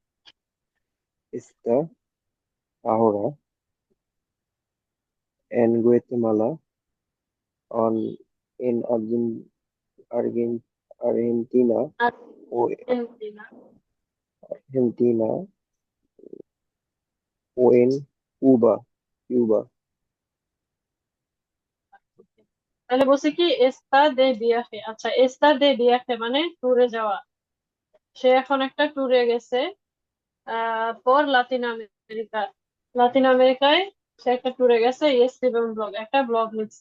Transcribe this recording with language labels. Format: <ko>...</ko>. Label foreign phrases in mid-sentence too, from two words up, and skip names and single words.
<es>está ahora en Guatemala, on, en Argentina o আর্জেন্টিনা। Argentina o en Cuba.</es> <bn>তাহলে বলছে কি</bn> <es>está de viaje.</es> <bn>আচ্ছা,</bn> <es>está de viaje</es> <bn>মানে ট্যুরে যাওয়া। সে এখন একটা ট্যুরে গেছে ফর লাতিন আমেরিকা। লাতিন আমেরিকায় সে একটা ট্যুরে গেছে,</bn> <es>escribe blog,</es> <bn>একটা ব্লগ লিখছে।</bn>